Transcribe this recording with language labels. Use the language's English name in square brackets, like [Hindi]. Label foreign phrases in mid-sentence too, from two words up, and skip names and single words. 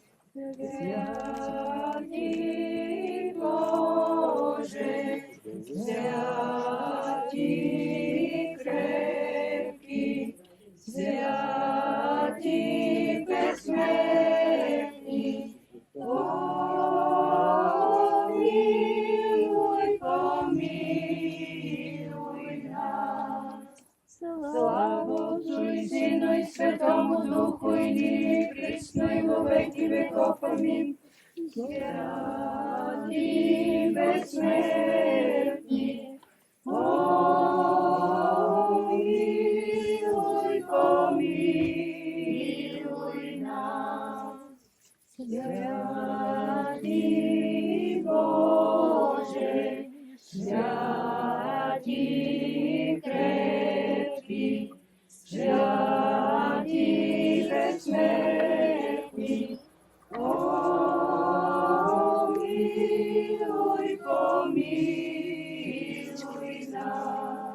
[Church Slavic] Святи Боже, святи крепки, святи безсмертни, помилуй, помилуй нас. Слава Отцу и Сину и Святому Духу, и ныне и присно и во веки веков. Аминь. Святи безсмертни, помилуй, помилуй нас. Святи Боже, святи крепки, святи безсмертни, помилуй, помилуй нас.